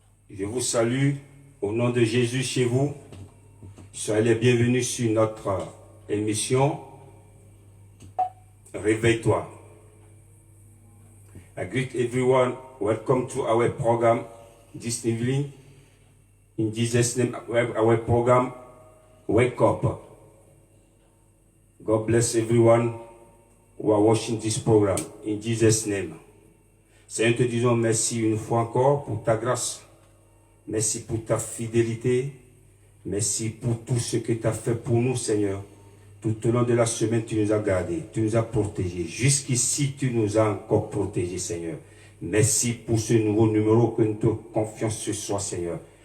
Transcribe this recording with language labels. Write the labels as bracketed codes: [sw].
[fr] Je vous salue au nom de Jésus chez vous. Soyez les bienvenus sur notre émission Réveille-toi. [en] I greet everyone. Welcome to our program this evening. In Jesus' name, our program Wake Up. God bless everyone who are watching this program. In Jesus' name. [fr] Seigneur, te disons merci une fois encore pour ta grâce. Merci pour ta fidélité. Merci pour tout ce que tu as fait pour nous, Seigneur. Tout au long de la semaine, tu nous as gardés, tu nous as protégés. Jusqu'ici, tu nous as encore protégés, Seigneur. Merci pour ce nouveau numéro que nous te confions ce soir, Seigneur.